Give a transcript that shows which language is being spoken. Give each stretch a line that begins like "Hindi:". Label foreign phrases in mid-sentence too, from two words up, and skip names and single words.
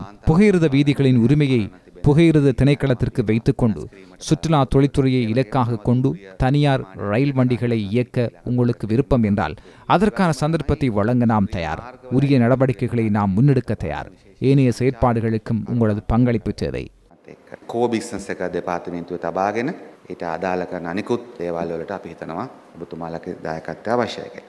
Tamil: புகையிரத வீதிகளின் உரிமையை புகையிரத திணைக்களத்திற்கு வைத்துக்கொண்டு சுற்றுலா தொழில்துறையை இலக்காக கொண்டு தனியார் ரயில் வண்டிகளை இயக்க உங்களுக்கு விருப்பம் என்றால் அதற்கான சந்தர்ப்பத்தை வழங்க நாம் தயார். உரிய நடவடிக்கைகளை நாம் முன்னெடுக்க தயார். ஏனைய செயற்பாடுகளுக்கும் உங்களது பங்களிப்பு தேவை.
Sinhala: කෝ බිස්නස් එක දෙපාර්තමේන්තුවේ තබාගෙන ඊට අදාළ කරන අනිකුත් දේවල් වලට අපි හිතනවා ඔබතුමාලගේ දායකත්වය අවශ්‍යයි කියලා.